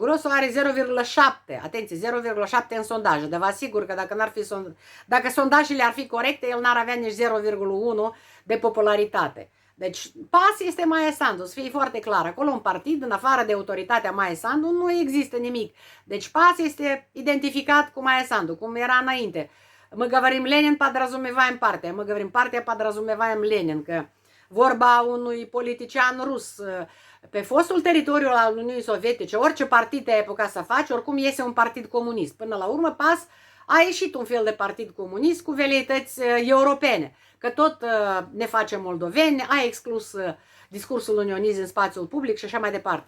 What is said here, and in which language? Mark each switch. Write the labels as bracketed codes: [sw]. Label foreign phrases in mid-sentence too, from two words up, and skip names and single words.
[ro] Grosu are 0,7, atenție, 0,7 în sondaje, dar vă asigur că dacă sondajele ar fi corecte, el n-ar avea nici 0,1 de popularitate. Deci PAS este Maia Sandu, să fie foarte clar. Acolo un partid, în afară de autoritatea Maia Sandu, nu există nimic. Deci PAS este identificat cu Maia Sandu, cum era înainte. [ru] Мы говорим Lenin, подразумеваем партия. Мы говорим партия, подразумеваем Lenin, [ro] că vorba unui politician rus pe fostul teritoriu al Uniunii Sovietice, orice partid te-ai apucat să faci, oricum iese un partid comunist. Până la urmă, PAS a ieșit un fel de partid comunist cu veleități europene, că tot ne facem moldoveni, a exclus discursul unionist în spațiul public și așa mai departe.